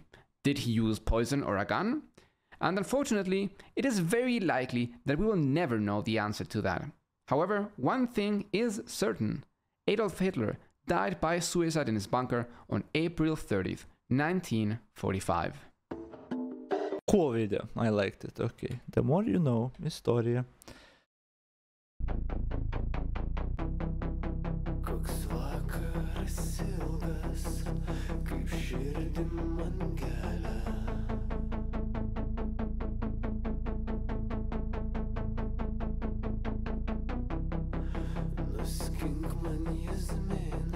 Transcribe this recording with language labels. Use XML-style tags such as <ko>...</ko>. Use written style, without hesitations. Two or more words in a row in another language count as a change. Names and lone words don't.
<en>Did he use poison or a gun? And unfortunately, it is very likely that we will never know the answer to that. However, one thing is certain. Adolf Hitler died by suicide in his bunker on April 30th, 1945. Cool video, I liked it, okay. The more you know,</en> <lt>istorija. Koks vakaras ilgas, kaip širdim man gelia. Nuskink man jis</lt>